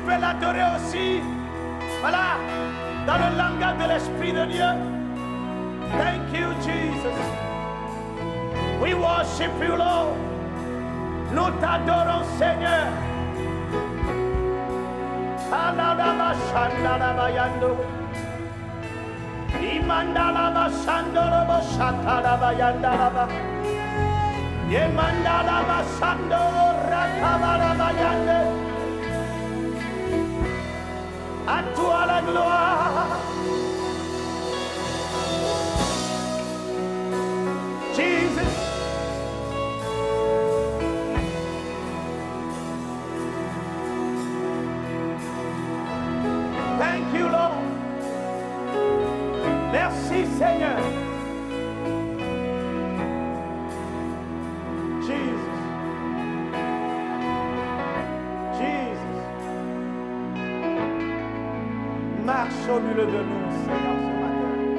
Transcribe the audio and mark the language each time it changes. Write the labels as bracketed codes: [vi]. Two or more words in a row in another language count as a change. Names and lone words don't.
[fr] l'adorer aussi. Voilà, dans le langage de l'Esprit de Dieu. [en] Thank you, Jesus. We worship you, Lord. [fr] Nous t'adorons, Seigneur. Aladaba shandalaba yando. Imandalaba shandalaba shatalaba yandalaba. Yemandalaba shandalaba rakabalaba yande. À toi la gloire. [en] Jesus. Thank you, Lord. [fr] Merci, Seigneur. Jesus. Jesus. Marche au milieu de nous, Seigneur, ce matin.